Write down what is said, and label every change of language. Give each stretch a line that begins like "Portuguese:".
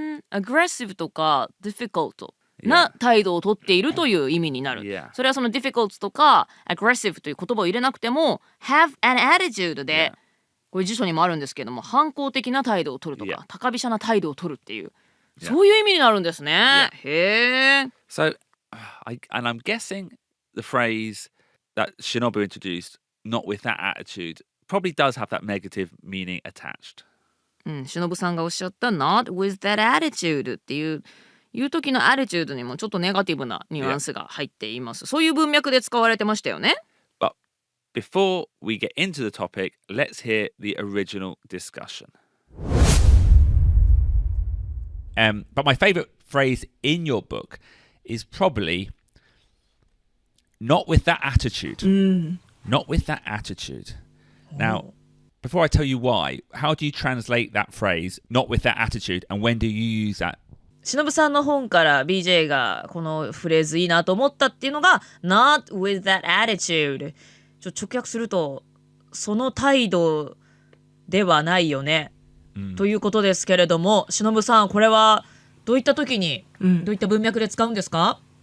Japanese: aggressive とか difficult な態度をとっているという意味になる。
English: Yeah.
Japanese: それはその difficult とか aggressive という言葉を入れなくても have an attitude で、これ辞書にもあるんですけども、反抗的な態度を取るとか、高飛車な態度を取るっていう、そういう意味になるんですね。へえ。
English: So, and I'm guessing the phrase that Shinobu introduced, not with that attitude, probably does have that negative meaning attached.
Japanese: 忍さんがおっしゃった
English: not with that attitude
Japanese: っていう時の attitude にもちょっとネガティブなニュアンスが入っています。そういう文脈で使われてましたよね。
English: Before we get into the topic, let's hear the original discussion. But my favorite phrase in your book is probably not with that attitude. Not with that attitude. Now, before I tell you why, how do you translate that phrase, not with that attitude, and when do you use that?
Japanese: しのぶさんの本から BJ がこのフレーズいいなと思ったっていうのが
English: Not with that attitude
Japanese: 直訳するとその態度ではないよね、ということですけれども、しのぶさんこれはどういった時に、どういった文脈で使うんですか？